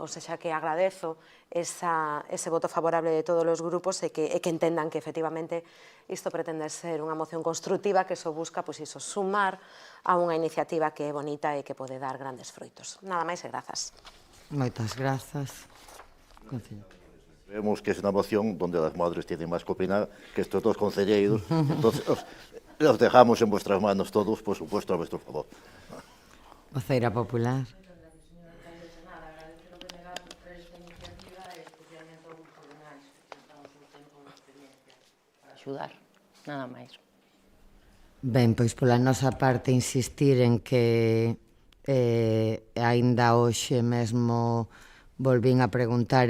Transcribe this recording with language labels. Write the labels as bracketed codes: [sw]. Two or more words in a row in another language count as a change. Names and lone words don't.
[gl] Ou seja, que agradezo ese voto favorable de todos os grupos e que entendan que efectivamente isto pretende ser unha moción constructiva que só busca sumar a unha iniciativa que é bonita e que pode dar grandes froitos. Nada máis e grazas. Moitas grazas. [es] Vemos que es una moción donde las madres tienen más que opinar que estos dos concelleiros, entonces los dejamos en vuestras manos todos, por supuesto, a vuestro favor. [gl] Voceira popular. Axudar, nada máis. Ben, pois pola nosa parte insistir en que aínda hoxe mesmo volvín a preguntar